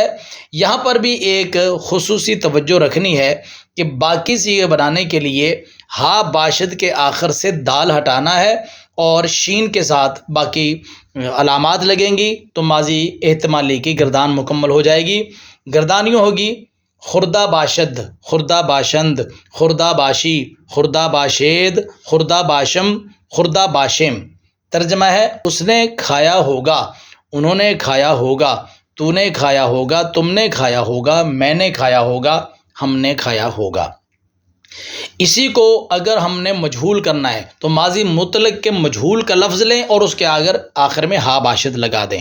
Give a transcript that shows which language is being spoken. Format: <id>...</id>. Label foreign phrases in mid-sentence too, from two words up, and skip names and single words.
<ur>یہاں پر بھی ایک خصوصی توجہ رکھنی ہے کہ باقی صیغے بنانے کے لیے</ur> <fa>ہا باشد</fa> <ur>کے آخر سے دال ہٹانا ہے اور شین کے ساتھ باقی علامات لگیں گی تو ماضی احتمالی کی گردان مکمل ہو جائے گی۔ گردانیوں ہوگی</ur> <fa>خوردہ باشد، خوردہ باشند، خوردہ باشی، خوردہ باشید، خوردہ باشم، خوردہ باشم۔</fa> <ur>ترجمہ ہے اس نے کھایا ہوگا، انہوں نے کھایا ہوگا، تو نے کھایا ہوگا، تم نے کھایا ہوگا، میں نے کھایا ہوگا، ہم نے کھایا ہوگا۔ اسی کو اگر ہم نے مجہول کرنا ہے تو ماضی مطلق کے مجہول کا لفظ لیں اور اس کے آخر میں</ur> <fa>ہا باشد</fa> <ur>لگا دیں۔</ur>